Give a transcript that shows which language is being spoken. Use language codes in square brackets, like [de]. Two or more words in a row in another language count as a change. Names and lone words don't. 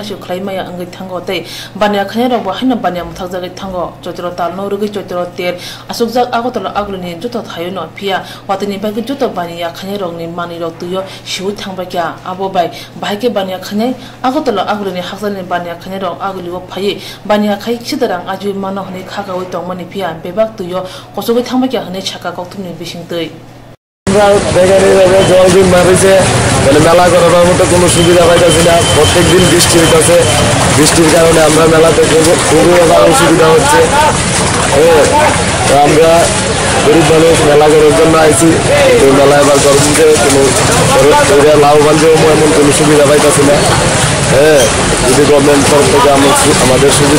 [trp] shu khlaimaya angai thango tei bania khane rabo haina bania muthak jagai thango chotro talno rugi chotro ter asukjak Agotala Agulini joto thayono pia watini bagi joto bania khane rongni mani rok tuyo shiu thangba kya abo bai baike bania khane Agotala Agulini hakjani bania khane rong Aguliwa phaye bania khai chidarang ajui mano hne khagawi tongmani pia bebak tuyo kosogoi thangba kya hne chaka kokthumni bising tei [bn] জল দিন মারিছে মানে মেলা করার মতো কোনো সুবিধা পাইতেছি না প্রত্যেক দিন বৃষ্টি হইতেছে বৃষ্টির কারণে আমরা মেলাতে খুবই অসুবিধা হচ্ছে আমরা গরিব মানুষ মেলা করার জন্য আইছি মেলা এবার গরমে কোনো লাভবান এমন কোনো সুবিধা পাইতেছি না যদি গভর্নমেন্ট তরফ থেকে আমাদের সুবিধা